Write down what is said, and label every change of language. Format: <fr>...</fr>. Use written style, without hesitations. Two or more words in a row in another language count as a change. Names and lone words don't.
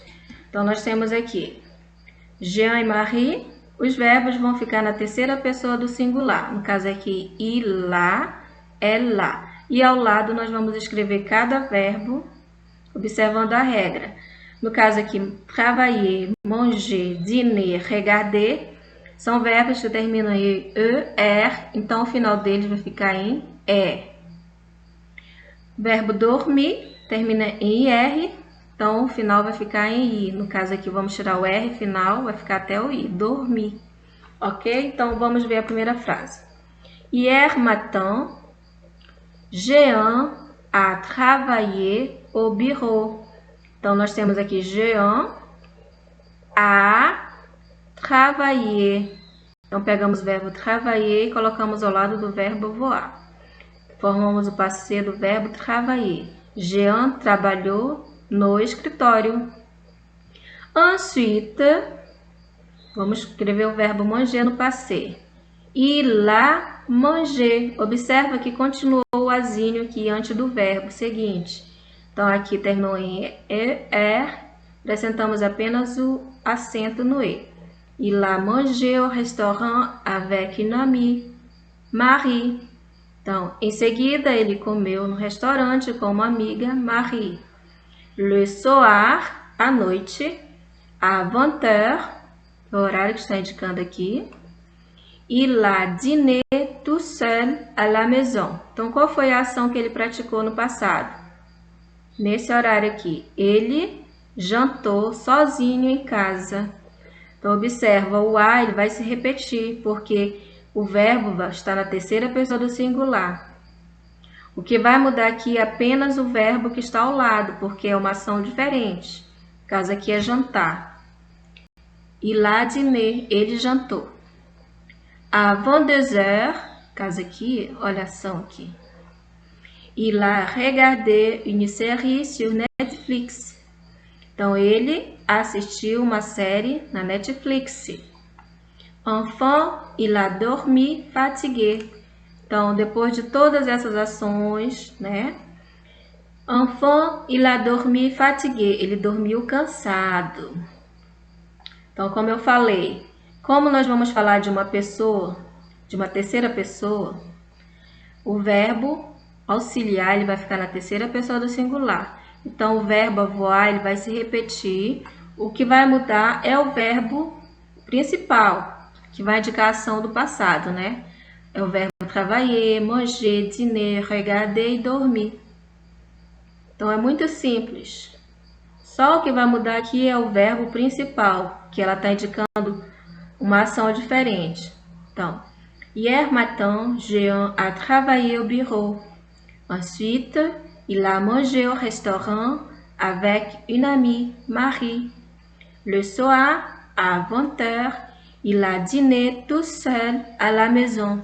<pt>Então, nós temos aqui Jean e Marie, os verbos vão ficar na terceira pessoa do singular. No caso aqui,</pt> <fr>il a,</fr> <pt>ela. E ao lado, nós vamos escrever cada verbo, observando a regra. No caso aqui,</pt> <fr>travailler, manger, dîner, regarder,</fr> <pt>são verbos que terminam em er, então o final deles vai ficar em é. Verbo dormir termina em ir, então o final vai ficar em i. No caso aqui, vamos tirar o r final, vai ficar até o i, dormir. Ok? Então vamos ver a primeira frase.</pt> <fr>Hier matin, Jean a travaillé au bureau.</fr> <pt>Então, nós temos aqui Jean</pt> <fr>a travailler.</fr> <pt>Então, pegamos o verbo travailler e colocamos ao lado do verbo voar. formamos o passé do verbo travailler. Jean trabalhou no escritório. Ensuite, vamos escrever o verbo manger no passé.</pt> <fr>Il a mangé.</fr> <pt>Observa que continuou o azinho aqui antes do verbo seguinte. Então, aqui terminou em ER, acrescentamos apenas o acento no E.</pt> <fr>Il a mangé au restaurant avec une amie, Marie.</fr> <pt>Então, em seguida, ele comeu no restaurante com uma amiga, Marie.</pt> <fr>Le soir,</fr> <pt>à noite, à 20h, o horário que está indicando aqui.</pt> <fr>Il a dîné tout seul à la maison.</fr> <pt>Então, qual foi a ação que ele praticou no passado? Nesse horário aqui, ele jantou sozinho em casa. Então, observa, o a ele vai se repetir, porque o verbo está na terceira pessoa do singular. O que vai mudar aqui é apenas o verbo que está ao lado, porque é uma ação diferente. No caso aqui é jantar.</pt> <fr>Il a dîné,</fr> <pt>ele jantou. À 22h, caso aqui, olha a ação aqui.</pt> <fr>Il a regardé une série sur Netflix.</fr> <pt>Então, ele assistiu uma série na Netflix.</pt> <fr>Enfin, il a dormi fatigué.</fr> <pt>Então, depois de todas essas ações, né?</pt> <fr>Enfin, il a dormi fatigué.</fr> <pt>Ele dormiu cansado. Então, como eu falei, como nós vamos falar de uma pessoa, de uma terceira pessoa, o verbo auxiliar ele vai ficar na terceira pessoa do singular. Então, o verbo avoir ele vai se repetir. O que vai mudar é o verbo principal, que vai indicar a ação do passado, né? É o verbo</pt> <fr>travailler, manger, dîner, regarder</fr> <pt>e dormir. Então, é muito simples. Só o que vai mudar aqui é o verbo principal, que ela está indicando uma ação diferente. Então,</pt> <fr>hier matin, Jean a travaillé au bureau. Ensuite, il a mangé au restaurant avec une amie, Marie. Le soir, à 20h, il a dîné tout seul à la maison.</fr>